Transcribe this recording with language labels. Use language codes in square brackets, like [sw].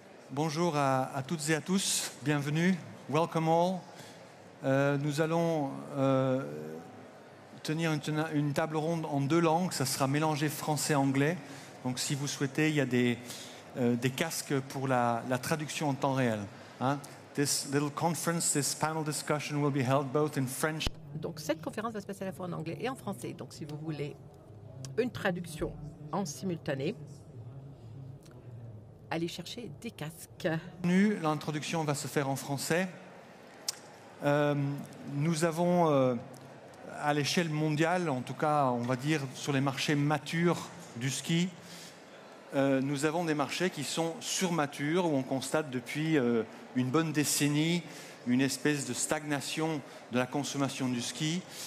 [fr] Bonjour à toutes et à tous, bienvenue, [en] welcome all. [fr] Nous allons tenir une table ronde en deux langues, ça sera mélangé français-anglais. Donc si vous souhaitez, il y a des casques pour la traduction en temps réel. Hein? [en] This little conference, this panel discussion will be held both in French. [fr] Donc cette conférence va se passer à la fois en anglais et en français. Donc si vous voulez une traduction en simultané, allez chercher des casques. L'introduction va se faire en français. Nous avons, à l'échelle mondiale, en tout cas, on va dire, sur les marchés matures du ski, nous avons des marchés qui sont surmatures, où on constate depuis une bonne décennie une espèce de stagnation de la consommation du ski.